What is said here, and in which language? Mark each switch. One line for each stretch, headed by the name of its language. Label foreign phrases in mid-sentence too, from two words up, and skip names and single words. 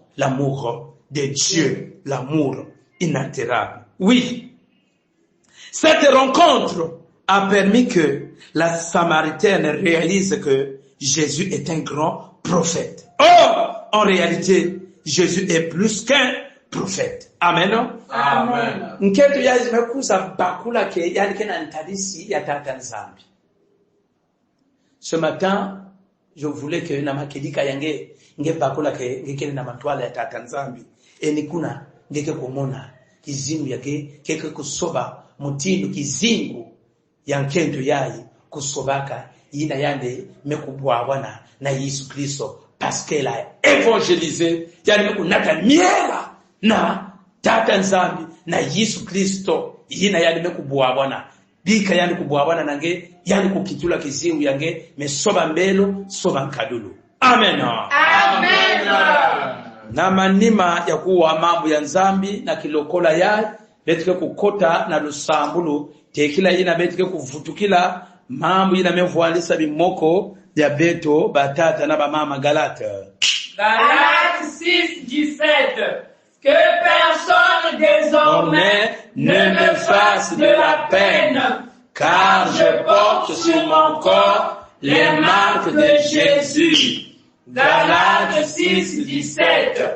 French: L'amour de Dieu. L'amour inaltérable. Oui. Cette rencontre a permis que la Samaritaine réalise que Jésus est un grand prophète. Or, en réalité, Jésus est plus qu'un prophète. Amen. Amen.
Kituba (Democratic Republic of Congo): Nketo ya zimekuza bakula ke yani kena ntadisi ya tata nzambi.
French: Ce matin, je voulais que
Kituba (Democratic Republic of Congo): na makedika yange nge bakula ke ngekene na matwala ya tata nzambi. Enikuna ngeke kumona kizimu yake keke kusoba mutindo kizingu ya nkento yayi kusobaka yina yande mekubwabwana na Yesu Kristo
French: parce qu'elle a évangélisé
Kituba (Democratic Republic of Congo): yani mekunata miela na tata nzambi na Yesu Kristo yina yande mekubwabwana bika yani kubwabwana nange yani kukitula kizingu yange mesoba mbelo soba nkadulu. Amen. Amen. Na manima ya kuwa mambo ya nzambi na kilokola yayi betike kukota na lusambulu tekila yina betike kuvutukila mambo yina mevualisa bimoko ya beto batata na bamama Galate. Galate 6:17.
French: Que personne désormais ne me fasse de la peine, car je porte sur mon corps les marques de Jésus. Galate 6:17.